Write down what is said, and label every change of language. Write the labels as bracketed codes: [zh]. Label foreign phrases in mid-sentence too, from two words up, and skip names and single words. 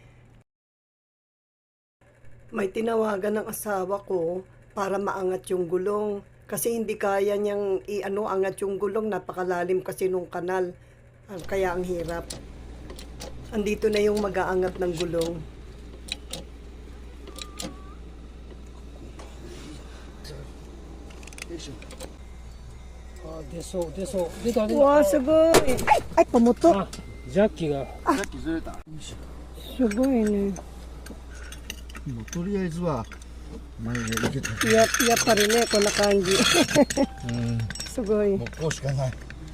[tl] May tinawagan ng asawa ko para maangat yung gulong. Kasi hindi kaya niyang angat yung gulong. Napakalalim kasi nung kanal. Kaya ang hirap. Andito na yung mag-aangat ng gulong. Wow, すごい。Ay, pumutok. [ja] ジャッキがさっきずれた。すごいね。もうとりあえずは前で行けた。やっぱりね、こんな感じ。すごい。もうこうしかない。